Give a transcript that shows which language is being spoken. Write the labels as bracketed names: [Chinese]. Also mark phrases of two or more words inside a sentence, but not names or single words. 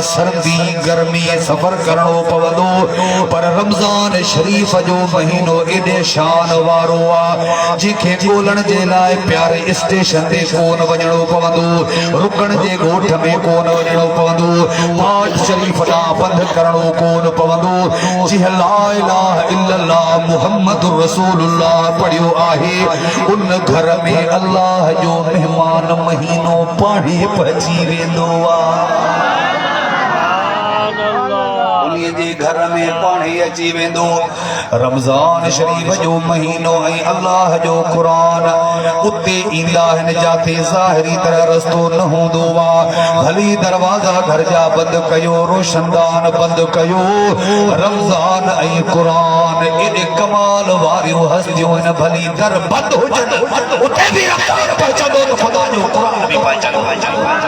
[Sindhi] सर्दी गर्मी सफर करणो पवंदो पर रमजान शरीफ जो महीनो एॾे शान वारो आ जेके ॻोल्हण जे लाए प्यारे स्टेशन ते कोन वञणो पवंदो रुकण जे ॻोठ में कोन वञणो पवंदो पाठ शरीफ ॾांहुं बंदि करणो कोन पवंदो जीअं [Arabic] لا إله إلا الله محمد رسول الله [Sindhi] पढ़ियो आहे उन घर में अल्लाह जो मेहमान महीनो पाणे पहुची वेंदो आहे जे घर में पाणी अची वेंदो रमजान शरीफ जो महीनो ऐं अल्लाह जो क़ुरान उते ईंदा आहिनि जाते ज़ाहिरी तरह रस्तो न हूंदो आहे भली दरवाज़ा घर जा बंदि कयो रोशनदान बंदि कयो रमजान ऐं क़ुरान एॾे कमाल वारियूं हस्तियूं आहिनि भली दर बंदि हुजनि उते बि रमजान पहुचंदो त ख़ुदा जो क़ुरान बि पहुचंदो